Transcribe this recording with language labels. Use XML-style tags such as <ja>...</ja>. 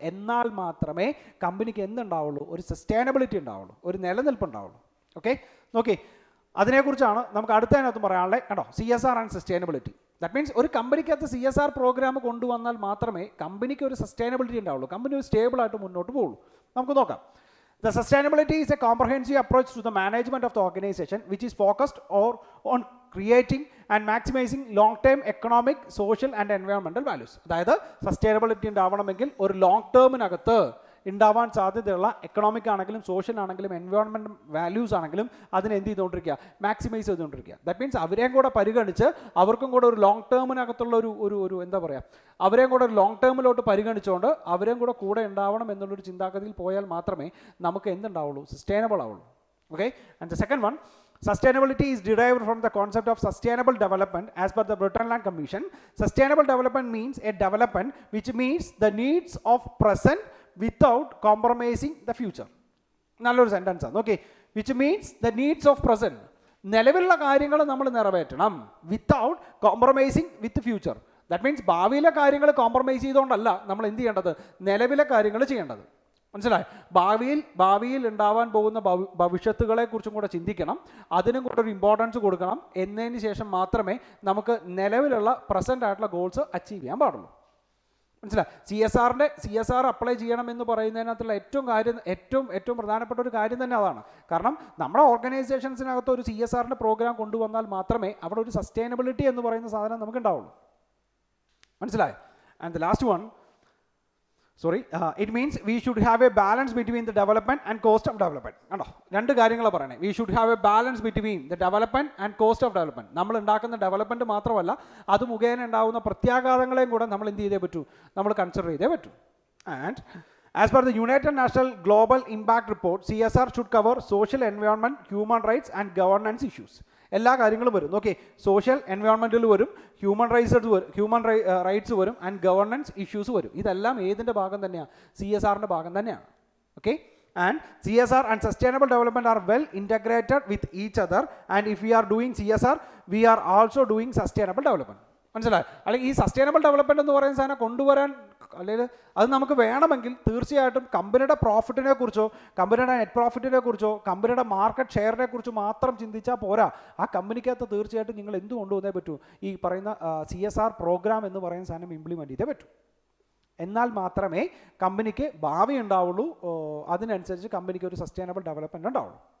<ml>എന്നാൽ മാത്രമേ കമ്പനിക്ക് എന്തുണ്ടാവുള്ളൂ, ഒരു സസ്റ്റൈനബിലിറ്റി ഉണ്ടാവുള്ളൂ, ഒരു നിലനിൽപ്പ് ഉണ്ടാവുള്ളൂ. ഓക്കെ, നോക്കി അതിനെക്കുറിച്ചാണ് നമുക്ക് അടുത്തതിനകത്ത് പറയാനുള്ളത്. കണ്ടോ, CSR and sustainability.</ml> <en>that means</en> <ml>ഒരു കമ്പനിക്കകത്ത് CSR പ്രോഗ്രാം കൊണ്ടുവന്നാൽ മാത്രമേ കമ്പനിക്ക് ഒരു സസ്റ്റൈനബിലിറ്റി ഉണ്ടാവുള്ളൂ, കമ്പനി ഒരു സ്റ്റേബിളായിട്ട് മുന്നോട്ട് പോകുള്ളൂ. നമുക്ക് നോക്കാം.</ml> <en>The sustainability is a comprehensive approach to the management of the organization which is focused on creating and maximizing long-term economic, social and environmental values.</en> <ml>അതായത് സസ്റ്റൈനബിലിറ്റി ഉണ്ടാവണമെങ്കിൽ ഒരു ലോങ് ടേമിനകത്ത് ഉണ്ടാവാൻ സാധ്യതയുള്ള എക്കണോമിക് ആണെങ്കിലും സോഷ്യൽ ആണെങ്കിലും എൻവയോൺമെൻറ്റ് വാല്യൂസ് ആണെങ്കിലും അതിനെ എന്ത് ചെയ്തുകൊണ്ടിരിക്കുക, മാക്സിമൈസ് ചെയ്തുകൊണ്ടിരിക്കുക.</ml> <en>that means</en> <ml>അവരെയും കൂടെ പരിഗണിച്ച് അവർക്കും കൂടെ ഒരു ലോങ് ടേമിനകത്തുള്ള ഒരു എന്താ പറയുക, അവരെയും കൂടെ ഒരു ലോങ് ടേമിലോട്ട് പരിഗണിച്ചുകൊണ്ട് അവരെയും കൂടെ ഉണ്ടാവണം എന്നുള്ളൊരു ചിന്താഗതിയിൽ പോയാൽ മാത്രമേ നമുക്ക് എന്തുണ്ടാവുള്ളൂ, സസ്റ്റൈനബിൾ ആവുള്ളൂ.</ml> <en>Okay, and the second one, sustainability is derived from the concept of sustainable development as per the Brundtland Commission. Sustainable development means a development which meets the needs of present without compromising the future.</en> <ml>നല്ലൊരു sentence ആണ്.</ml> <en>okay, which means the needs of present,</en> <ml>നിലവിലുള്ള കാര്യങ്ങൾ നമ്മൾ നിറവേറ്റണം</ml> <en>Without compromising with future. That means</en> <ml>ഭാവിയിലെ കാര്യങ്ങൾ compromise ചെയ്തുകൊണ്ടല്ല നമ്മൾ എന്ത് ചെയ്യേണ്ടത്, നിലവിലെ കാര്യങ്ങൾ ചെയ്യേണ്ടത്. മനസ്സിലായി? ഭാവിയിൽ ഉണ്ടാവാൻ പോകുന്ന ഭവിഷ്യത്തുകളെ കുറിച്ചും കൂടെ ചിന്തിക്കണം, അതിനും കൂടെ ഒരു ഇമ്പോർട്ടൻസ് കൊടുക്കണം. എന്നതിന് ശേഷം മാത്രമേ നമുക്ക് നിലവിലുള്ള പ്രസൻ്റ് ആയിട്ടുള്ള ഗോൾസ് അച്ചീവ് ചെയ്യാൻ പാടുള്ളൂ. മനസ്സിലായി? CSR അപ്ലൈ ചെയ്യണം എന്ന് പറയുന്നതിനകത്തുള്ള ഏറ്റവും പ്രധാനപ്പെട്ട ഒരു കാര്യം തന്നെ അതാണ്. കാരണം നമ്മുടെ ഓർഗനൈസേഷൻസിനകത്ത് ഒരു CSR പ്രോഗ്രാം കൊണ്ടുവന്നാൽ മാത്രമേ അവിടെ ഒരു സസ്റ്റൈനബിലിറ്റി എന്ന് പറയുന്ന സാധനം നമുക്ക് ഉണ്ടാവുള്ളൂ. മനസ്സിലായി?</ml> <en>And the last one, it means we should have a balance between the development and cost of development.</en> <ml>കണ്ടോ, രണ്ട് കാര്യങ്ങളാണ് പറയണേ.</ml> <en>We should have a balance between the development and cost of development.</en> <ml>നമ്മൾ ഉണ്ടാക്കുന്ന ഡെവലപ്മെൻറ്റ് മാത്രമല്ല, അത് മുഖേന ഉണ്ടാകുന്ന പ്രത്യാഘാതങ്ങളെയും കൂടെ നമ്മൾ എന്ത് ചെയ്തേ പറ്റൂ, നമ്മൾ കൺസിഡർ ചെയ്തേ പറ്റൂ.</ml> <en>And as per the United Nations Global Impact Report, CSR should cover social, environment, human rights and governance issues.</en> <ml>എല്ലാ കാര്യങ്ങളും വരും. ഓക്കെ, സോഷ്യൽ എൻവയോൺമെൻറ്റിൽ വരും, ഹ്യൂമൻ റൈറ്റ്സ് വരും ആൻഡ് ഗവർണൻസ് ഇഷ്യൂസ് വരും. ഇതെല്ലാം ഏതിൻ്റെ ഭാഗം തന്നെയാണ്, CSRൻ്റെ ഭാഗം തന്നെയാണ്.</ml> <en>Okay, and CSR and sustainable development are well integrated with each other, and if we are doing CSR we are also doing sustainable development.</en> <ml>മനസ്സിലായി? അല്ലെങ്കിൽ ഈ സസ്റ്റൈനബിൾ ഡെവലപ്മെൻറ്റ് എന്ന് പറയുന്ന സാധനം കൊണ്ടുവരാൻ അല്ലെങ്കിൽ അത് നമുക്ക് വേണമെങ്കിൽ തീർച്ചയായിട്ടും കമ്പനിയുടെ പ്രോഫിറ്റിനെ കുറിച്ചോ കമ്പനിയുടെ നെറ്റ് പ്രോഫിറ്റിനെ കുറിച്ചോ കമ്പനിയുടെ മാർക്കറ്റ് ഷെയറിനെ കുറിച്ച് മാത്രം ചിന്തിച്ചാൽ പോരാ. ആ കമ്പനിക്കകത്ത് തീർച്ചയായിട്ടും നിങ്ങൾ എന്ത് കൊണ്ടുവന്നേ പറ്റൂ, ഈ പറയുന്ന CSR പ്രോഗ്രാം എന്ന് പറയുന്ന സാധനം ഇംപ്ലിമെൻറ്റ് ചെയ്തേ പറ്റൂ. എന്നാൽ മാത്രമേ കമ്പനിക്ക് ഭാവി ഉണ്ടാവുള്ളൂ, അതിനനുസരിച്ച് കമ്പനിക്ക് ഒരു സസ്റ്റൈനബിൾ ഡെവലപ്മെൻറ്റ് ഉണ്ടാവുള്ളൂ.</ml>